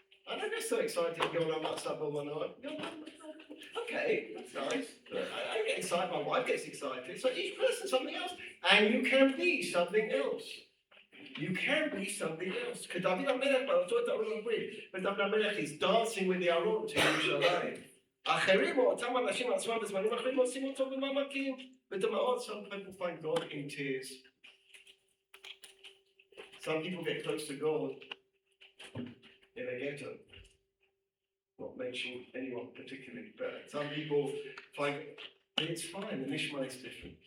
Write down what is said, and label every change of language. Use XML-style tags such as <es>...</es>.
<en>I don't get so excited going on WhatsApp all my night. Okay, that's nice. I get excited, my wife gets excited. So each person something else. And you can be something else. You can be something else. Because David HaMelech, but David HaMelech is dancing with the Aron to Yerushalayim.</en> <he>אחרים או אותם אנשים עצמם בזמנים אחרים עושים אותו במעמקים. בדמעות,</he> <en>some people find God in tears. Some people get close to God in a ghetto. Not mentioning anyone particularly, but some people find it's fine, the Nishma is different.</en>